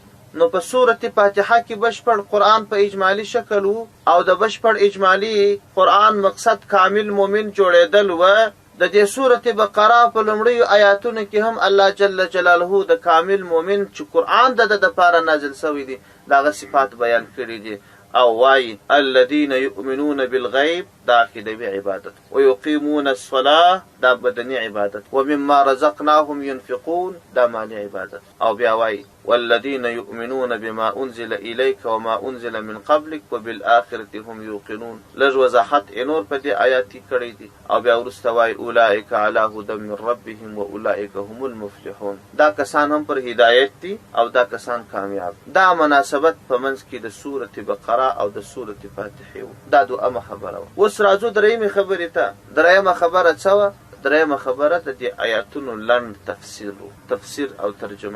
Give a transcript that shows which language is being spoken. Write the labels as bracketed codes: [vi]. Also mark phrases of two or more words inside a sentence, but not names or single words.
[ps] نو په سورة فاتحه کې بشپړ قرآن په اجمالي شکل و، او د بشپړ اجمالي قرآن مقصد کامل مؤمن جوړېدل و. د دې سورة بقره په لومړیو آیاتونو کې هم [ar] الله جل جلاله [ps] د کامل مؤمن چې قرآن د دپاره نازل سوی دی د هغه صفات بیان کړي دي. او وای [ar] الذين يؤمنون بالغیب، [ps] دا عقیدوي عبادت، [ar] ويقيمون الصلاة، [ps] دا بدني عبادت، [ar] ومما رزقناهم ينفقون، [ps] دا مالی عبادت. او بیا وای [ar] والذين يؤمنون بما انزل اليك وما انزل من قبلك وبالآخرة هم يوقنون. [ps] لږ وضاحت نور په دې آیات کې کړی دي. او بیا وروسته وای [ar] اولئک علی هدى من ربهم واولئک هم المفلحون. [ps] دا کسان هم پر هدایت دي او دا کسان کامیاب. دا مناسبت په منځ کې د سورة بقره او د سورة فاتحه دا دویمه خبره وه. اوس راځو درېیمې خبرې ته. درېیمه خبره څه وه؟ درېیمه خبره د دې آیاتونو لنډ تفسیر و، تفسیر او ترجمه.